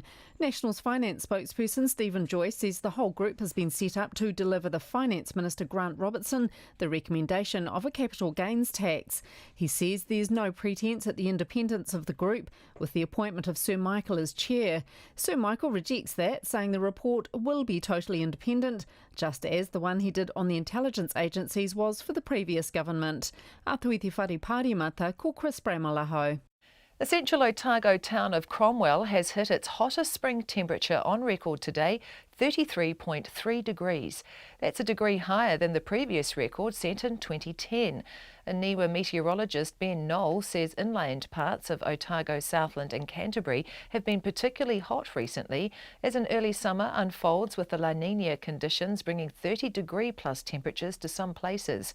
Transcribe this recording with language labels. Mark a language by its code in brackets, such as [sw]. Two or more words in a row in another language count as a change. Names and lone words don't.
[en] National's finance spokesperson Stephen Joyce says the whole group has been set up to deliver the Finance Minister Grant Robertson the recommendation of a capital gains tax. He says there's no pretence at the independence of the group, with the appointment of Sir Michael as chair. Sir Michael rejects that, saying the report will be totally independent, just as the one he did on the intelligence agencies was for the previous government. [mi] Atuiti whare pārimata, ko Chris Bramalaho. [en] The central Otago town of Cromwell has hit its hottest spring temperature on record today, 33.3 degrees. That's a degree higher than the previous record set in 2010. A NIWA meteorologist Ben Knoll says inland parts of Otago, Southland and Canterbury have been particularly hot recently as an early summer unfolds with the La Nina conditions bringing 30-degree plus temperatures to some places.